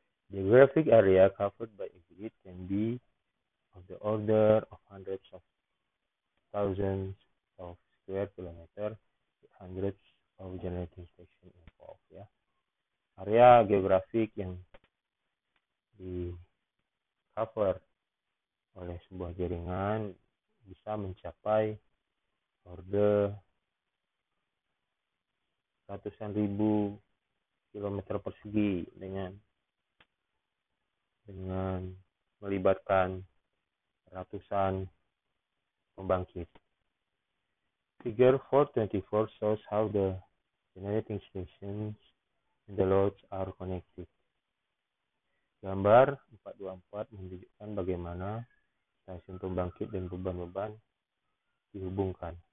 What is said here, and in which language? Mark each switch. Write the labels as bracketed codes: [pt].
[en] The geographic area covered by a grid can be of the order of hundreds of thousands of square kilometer, with hundreds of generating stations involved. Ya. [id] Area geografik yang di cover oleh sebuah jaringan bisa mencapai order ratusan ribu kilometer persegi dengan melibatkan ratusan pembangkit. [en] Figure 424 shows how the generating stations and the loads are connected. [id] Gambar 424 menunjukkan bagaimana stasiun pembangkit dan beban-beban dihubungkan.